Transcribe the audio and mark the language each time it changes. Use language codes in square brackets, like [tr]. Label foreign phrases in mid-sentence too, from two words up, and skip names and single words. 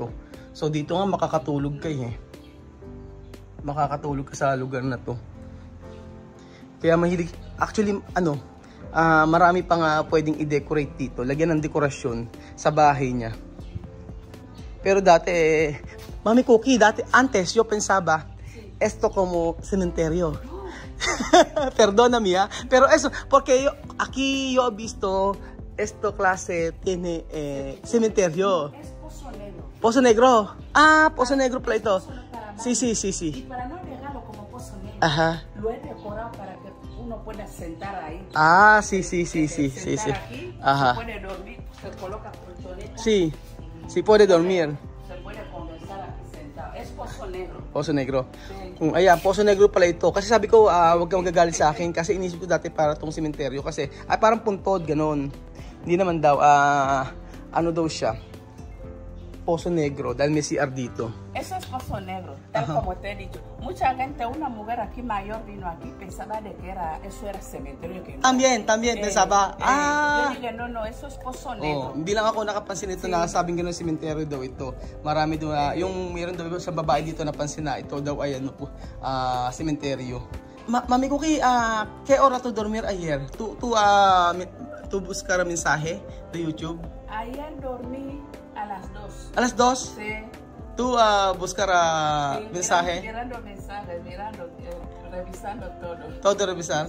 [tl] So dito nga makakatulog kayo Makakatulog ka sa lugar na to. Kaya mahilig, actually marami pa nga pwedeng i-decorate dito. Lagyan ng dekorasyon sa bahay niya. Pero dati, Mami Cookie, [es] antes yo pensaba, esto como cementerio. Perdóname, pero eso, porque aquí yo he visto esto clase tiene cementerio. Es Pozo Negro. [tl] Pozo Negro. Pozo Negro pala ito. [es] Sí. Y para no negarlo como Pozo Negro, Ajá. lo he decorado para que uno pueda sentar ahí. Sí. Sentar aquí, Ajá. se puede dormir, se coloca colchoneta. Sí puede dormir. Se puede conversar aquí sentado. Es Pozo Negro. Pozo Negro. Sí. [tl] Ayan, Pozo Negro pala ito. Kasi sabi ko, huwag kang magagalit sa akin. Kasi inisip ko dati para itong sementeryo. Kasi, parang puntod, ganon. Hindi naman daw, ano daw siya? Pozo Negro, dahil may CR dito. [es] Eso es Pozo Negro, tal como te he dicho. Mucha gente, una mujer aquí mayor vino aquí, pensaba de que eso era cementerio. Que no. También, pensaba. Yo dije, no, eso es Pozo Negro. [tl] Hindi lang ako nakapansin ito na sabing gano'n sementeryo daw ito. Marami daw, yung meron daw sa babae dito napansin na ito daw ay sementeryo. [es] Mami Cookie, ¿qué hora tu dormir ayer? ¿Tú buscar mensaje de YouTube? Ayer dormí a las 2. ¿A las 2? Sí. ¿Tú buscar mensaje? Mirando mensajes, revisando todo. Todo revisar.